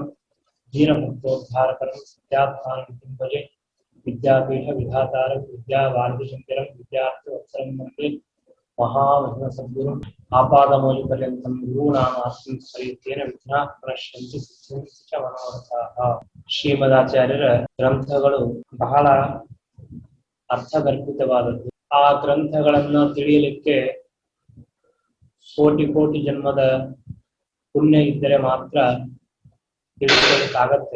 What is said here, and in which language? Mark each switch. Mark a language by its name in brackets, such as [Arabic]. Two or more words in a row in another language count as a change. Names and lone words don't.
[Sanskrit] दीनमुक्तोद्धारकरं सत्यात्मानं भजे विद्यापीठ विधातारं विद्यावारिधिशङ्करं विद्यार्थवत्सरं वन्दे महामहिम सद्गुरुं आपादमौलिपर्यन्तं गुरूणामास्तिं स्मरेतेन विघ्नाः प्रणಶ್ಯಂತಿ ಸಿದ್ಧ್ಯಂತಿ ಚ ಮನೋರಥಾಃ [Kannada] ಶ್ರೀಮದಾಚಾರ್ಯರ ಗ್ರಂಥಗಳು ಬಹಳ ಅರ್ಥಗರ್ಭಿತವಾದದ್ದು. ಆ ಗ್ರಂಥಗಳನ್ನು ತಿಳಿಯಲಿಕ್ಕೆ ಕೋಟಿ ಕೋಟಿ ಜನ್ಮದ ಪುಣ್ಯ ಇದ್ದರೆ ಮಾತ್ರ ತಿಳ್ಕೊಳ್ಳಿಕ್ಕಾಗತ್ತೆ.